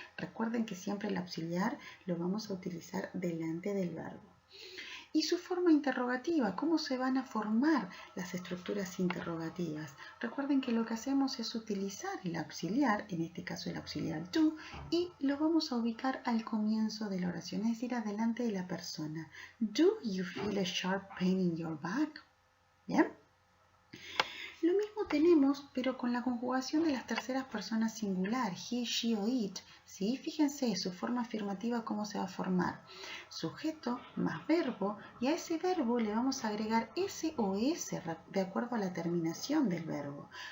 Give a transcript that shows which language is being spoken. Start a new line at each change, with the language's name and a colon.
Spanish: Recuerden que siempre el auxiliar lo vamos a utilizar delante del verbo. Y su forma interrogativa, ¿cómo se van a formar las estructuras interrogativas? Recuerden que lo que hacemos es utilizar el auxiliar, en este caso el auxiliar do, y lo vamos a ubicar al comienzo de la oración, es decir, adelante de la persona.
English: Do you feel a sharp pain in your back?
Spanish: ¿Bien? Lo mismo tenemos, pero con la conjugación de las terceras personas singular, he, she o it, ¿sí? Fíjense su forma afirmativa cómo se va a formar. Sujeto más verbo, y a ese verbo le vamos a agregar s o s de acuerdo a la terminación del verbo.